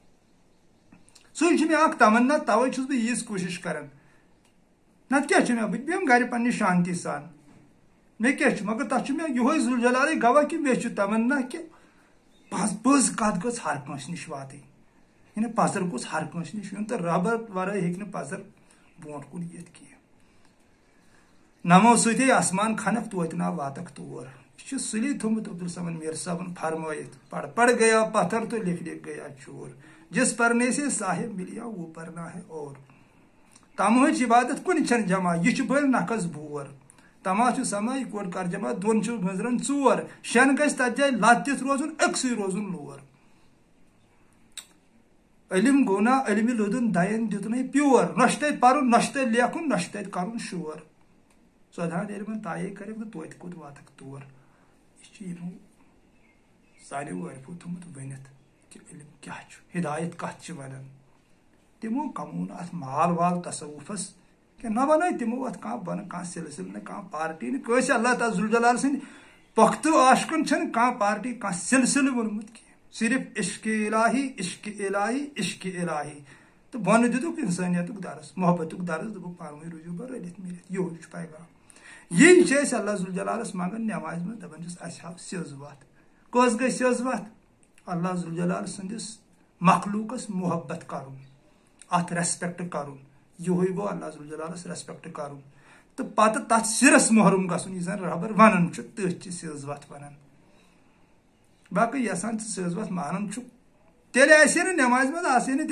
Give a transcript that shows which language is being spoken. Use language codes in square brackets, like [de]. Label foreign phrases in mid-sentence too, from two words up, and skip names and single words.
[ks] سُے چھُ مےٚ اکھ تمنا توے چھُس بہٕ ییٖژ کوٗشش کران نتہٕ کیٛاہ چھُ مےٚ بہٕ تہِ بیٚہمہٕ گرِ پننہِ شانتی سان مےٚ کیٛاہ چھُ مگر تتھ چھُ مےٚ یِہوے ذوالجلالٕے گواہ کہِ مےٚ چھُ تمنا کہِ پٔز کتھ گٔژھ ہر کٲنٛسہِ نِش واتٕنۍ یعنی پزر گوٚژھ ہر کٲنٛسہِ نِش یُن تہٕ رۄبہٕ ورٲے ہیٚکہِ نہٕ پزر برونٛٹھ کُن یِتھ کینٛہہ نمو سۭتی آسمان کھنکھ توتہِ نا واتکھ تور یہ چھُ سُلی تھوٚمُت عبدالصمد میر صٲبن فرمٲیِتھ [ur] پڑ گیا پتھر تو لکھ گیا چور جس پرنے سے صاحب ملیا وہ پرنا ہے [ks] اور تمہٕچ عبادت کُنہِ چھنہٕ جمع یہِ چھُ بٔلۍ نکھس بور تما چھُ سما یِکوٹ کر جمع دۄن چھُ گٔنٛزران ژور شٮ۪ن گژھِ تتھ جایہِ لت دِتھ روزُن أکسٕے روزُن لور علم گوٚو نا علمہِ لودُن دین دِتُنے پیور نہ چھُ تتہِ پرُن نہ چھُ تتہِ لیکھُن نہ چھُ تتہِ کرُن شور ژۄدہان علمن تایے کرکھ تہٕ توتہِ کوٚت واتکھ تور یہِ چھُ یِمو سانیو عٲرفو تھوٚمُت ؤنِتھ کہِ علم کیاہ چھُ ہدایت کتھ چھِ ونان تِمو کموو نہٕ اتھ مال وال تصوُفس کینٛہہ نہ بنٲے تِمو اتھ کانٛہہ بنہٕ کانٛہہ سلسلہٕ نہٕ کانٛہہ پارٹی نہٕ کٲنٛسہِ اللہ تعالیٰ ذوالجلال سٕنٛدۍ پۄختہٕ عاشقن چھنہٕ کانٛہہ پارٹی کانٛہہ سلسلہٕ ووٚنمُت کینٛہہ صرف عشق الہی عشق الہی عشق الہی تہٕ بۄنہٕ دِتُکھ انسٲنیتُک درس محبتُک درس دوٚپُکھ پانہٕ ؤنۍ روٗزِو بہٕ رٔلِتھ میٖلِتھ یِہوے چھُ پیغام یی چھِ أسۍ اللہ ذوالجلالس منگان نٮ۪مازِ منٛز دپان چھِس اسہِ ہاو سیٚز وتھ کۄس گٔے سیٚز وتھ اللہ ذوالجلال سٕنٛدِس مخلوٗقس محبت کرُن اتھ ریسپیکٹ کرُن یِہوے گوٚو اللہ ذوالجلالس ریسپیکٹ کرُن تہٕ پتہٕ تتھ سِرس محروم گژھُن یُس زن رۄبر ونان چھُ تٔتھۍ چھِ سیٚز وتھ ونان باقٕے یژھان ژٕ سیٚز وتھ مانان چھُکھ تیٚلہِ آسہِ نہٕ نٮ۪مازِ منٛز آسے نہٕ